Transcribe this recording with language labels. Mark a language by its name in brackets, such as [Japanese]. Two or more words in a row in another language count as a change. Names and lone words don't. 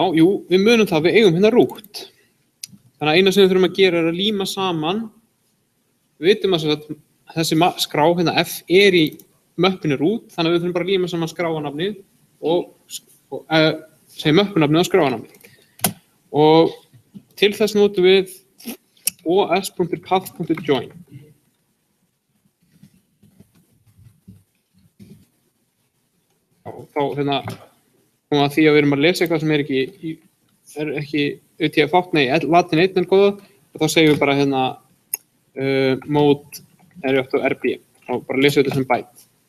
[Icelandic] Jú, við munum það, við eigum hérna root. Þannig að eina sem við þurfum að gera er að líma saman. Við vitum að þessi skrá, hérna f, er í möppinni root, þannig að við þurfum bara að líma saman skráanafnið og segja möppunafnið og skráanafnið. Og til þess notum við os.path.join. Þá hérna komum að því að við erum að lesa eitthvað sem er ekki UTF-8, nei, latin 1 er góða, og þá segjum við bara hérna mode r8 og bara lesa þetta sem byte.